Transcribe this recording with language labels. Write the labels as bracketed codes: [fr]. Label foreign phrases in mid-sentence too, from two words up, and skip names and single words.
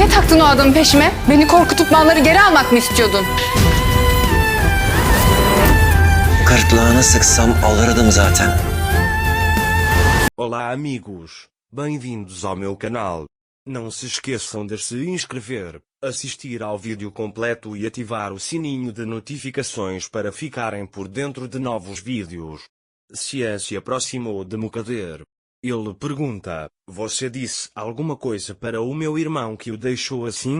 [tr] taktın o adamı peşime? Beni korkutup malları geri almak mı istiyordun? Gırtlağına sıksam alırdım zaten. [pt] Olá amigos, bem-vindos ao meu canal. Não se esqueçam de se inscrever, assistir ao vídeo completo e ativar o sininho de notificações para ficarem por dentro de novos vídeos. Cian se aproximou de Mukader. Ele pergunta: você disse alguma coisa para o meu irmão que o deixou assim?